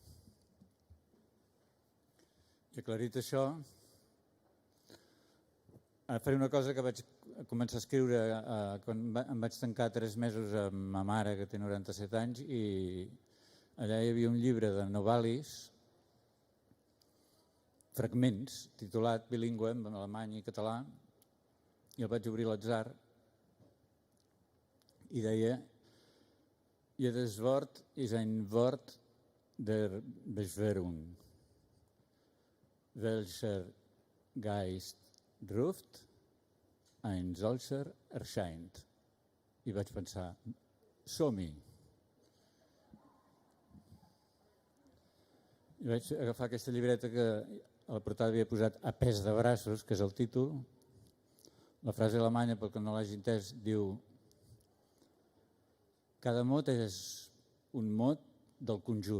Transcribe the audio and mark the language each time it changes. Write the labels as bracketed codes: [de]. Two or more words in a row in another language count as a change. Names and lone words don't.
[ca] I aclarit això, ara faré una cosa que vaig començar a escriure quan em vaig tancar 3 mesos amb ma mare, que té 97 anys, i allà hi havia un llibre de novel·lis, fragments, titulat bilingüe en alemany i català, i el vaig obrir a l'atzar, i deia: [de] Jedes Wort ist ein Wort der Beschwörung, welcher Geist ruft, ein solcher erscheint. [ca] I vaig pensar, som-hi. I vaig agafar aquesta llibreta que a la portada havia posat A pes de braços, que és el títol. La frase alemanya, pel que no l'hagi entès, diu: cada mot és un mot del conjur.